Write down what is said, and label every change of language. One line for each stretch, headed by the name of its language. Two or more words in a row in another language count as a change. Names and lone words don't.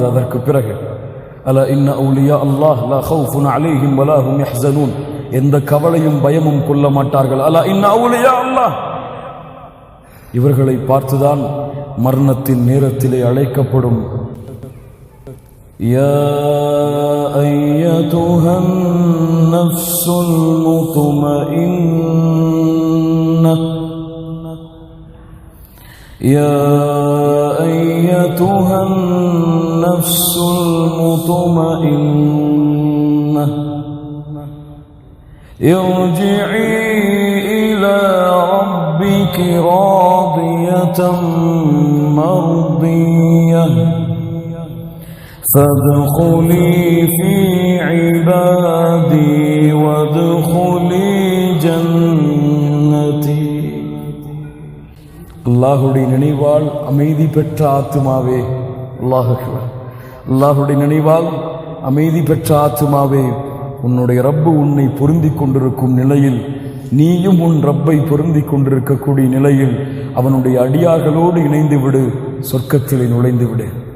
Tamil: அதற்கு பிறகு
Arabic: ألا إن أولياء الله لا خوف عليهم ولا هم يحزنون
Tamil: எந்த கவலையும் பயமும் கொள்ள மாட்டார்கள்.
Arabic: ألا إن أولياء الله,
Tamil: இவர்களை பார்த்துதான் மரணத்தின் நேரத்திலே அழைக்கப்படும்.
Arabic: يا أيتها النفس المطمئنة يا أيتها النفس المطمئنة ارجعي إلى ربك راضية مرضية فادخلي في عبادي وادخلي جنتي.
Tamil: அல்லாஹுடைய நினைவால் அமைதி பெற்ற ஆத்துமாவே, அல்லாஹுடைய நினைவால் அமைதி பெற்ற ஆத்துமாவே, உன்னுடைய ரப்பு உன்னை பொருந்திக் கொண்டிருக்கும் நிலையில், நீயும் உன் ரப்பை பொருந்திக் கொண்டிருக்கக்கூடிய நிலையில் அவனுடைய அடியார்களோடு இணைந்து விடு, சொர்க்கத்திலே நுழைந்து விடு.